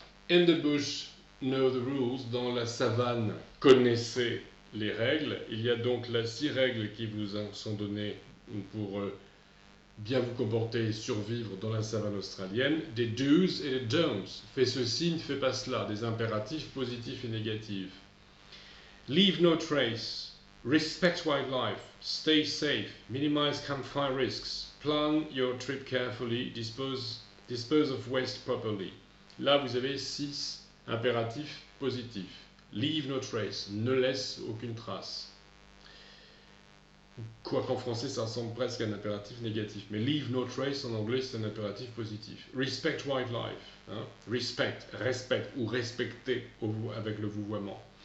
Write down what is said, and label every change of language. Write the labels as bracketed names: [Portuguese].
[English] In the bush, know the rules. [French] Dans la savane, connaissez les règles. Il y a donc là 6 règles qui vous sont données pour bien vous comporter et survivre dans la savane australienne. Des do's et des don'ts. Fais ceci, ne fais pas cela. Des impératifs positifs et négatifs. [English] Leave no trace. Respect wildlife. Stay safe. Minimize campfire risks. Plan your trip carefully, dispose of waste properly. [French] Là, vous avez 6 impératifs positifs. Leave no trace, ne laisse aucune trace. Quoiqu'en français, ça ressemble presque à un impératif négatif. Mais leave no trace, en anglais, c'est un impératif positif. Respect wildlife. Hein? Respect ou respecter avec le vouvoiement.